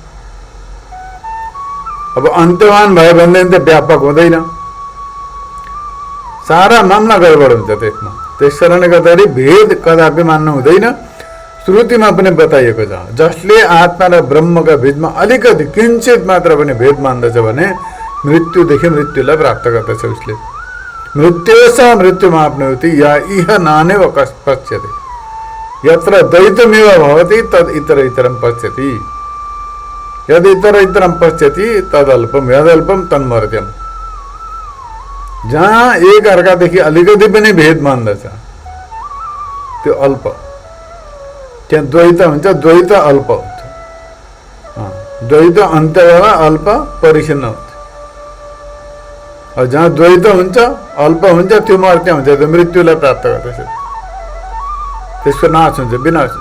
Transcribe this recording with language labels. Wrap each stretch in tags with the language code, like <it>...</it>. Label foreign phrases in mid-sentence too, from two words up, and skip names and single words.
<ne>अब अन्त्यवान भयो भनेदेखि त व्यापक हुँदैन, सारा मामला गडबड हुन्छ त्यसमा। त्यस कारणले गर्दाखेरि भेद कदापि मान्नु हुँदैन। श्रुतिमा पनि बताइएको छ जसले आत्मा र ब्रह्मका बीचमा अलिकति किञ्चित मात्र पनि भेद मान्दछ भने मृत्युदेखि मृत्युलाई प्राप्त गर्दछ उसले।</ne> <sa>मृत्युस मृत्युमाप्नोति या इह नानेव पश्यते। यत्र द्वैतमेव भवति तद इतर इतरम पश्यति, यदि इतर इतरम पश्यति तदल्पम, यदल्पम तन्मर्त्यम।</sa> <ne>जहाँ एक अर्कादेखि अलिकति पनि भेद मान्दछ त्यो अल्प, त्यहाँ द्वैत हुन्छ, द्वैत अल्प हुन्छ। द्वैत अन्त्यवाला अल्प परिचिन्न हुन्छ। जहाँ द्वैत हुन्छ अल्प हुन्छ त्यो मर्त्य हुन्छ, त्यो मृत्युलाई प्राप्त गर्दछ, त्यसको नाश हुन्छ, विनाश हुन्छ।</ne>